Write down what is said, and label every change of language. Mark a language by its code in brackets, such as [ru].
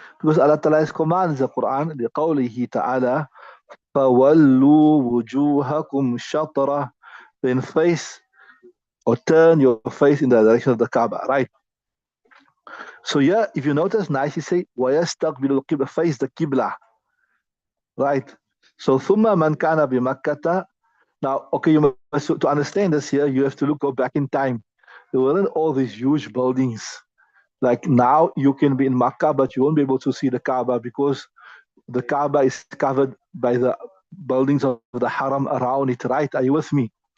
[en] Because Allah Ta'ala has commanded the Quran, [ar] لِقَوْلِهِ تَعَالَى فَوَلُّوا وُجُوهَكُمْ شَطْرَةً. [en] Then face or turn your face in the direction of the Kaaba, right? So yeah, if you notice, nicely say [ar] وَيَسْتَقْبِلُ الْقِبْلَ, [en] face the Qibla, right? So [ar] ثُمَّ مَنْ كَانَ بِمَكَّةَ. [en] Now, okay, to understand this here, you have to go back in time. There weren't all these huge buildings. Like now, you can be in Makkah, but you won't be able to see the Kaaba because the Kaaba is covered by the buildings of the Haram around it, right? Are you with me?